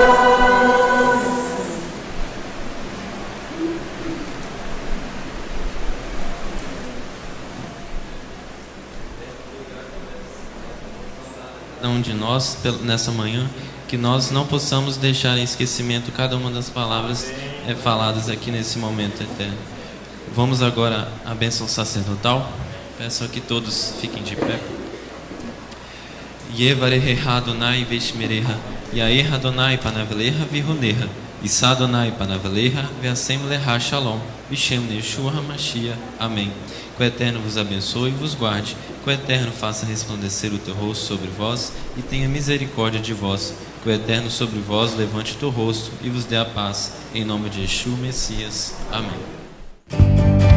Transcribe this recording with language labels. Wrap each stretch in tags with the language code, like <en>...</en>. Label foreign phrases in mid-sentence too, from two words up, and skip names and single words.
<pt>Cada um de nós nessa manhã, que nós não possamos deixar em esquecimento cada uma das palavras faladas aqui nesse momento eterno. Vamos agora à bênção sacerdotal. Peço que todos fiquem de pé.</pt> <he>יברכך אדוני וישמרך, יאר אדוני פניו אליך ויחנך, ישא אדוני פניו אליך וישם לך שלום, ובשם ישוע המשיח.</he> <pt>Amém. Que o Eterno vos abençoe e vos guarde. Que o Eterno faça resplandecer o teu rosto sobre vós e tenha misericórdia de vós. Que o Eterno sobre vós levante o teu rosto e vos dê a paz. Em nome de Yeshua Messias. Amém.</pt>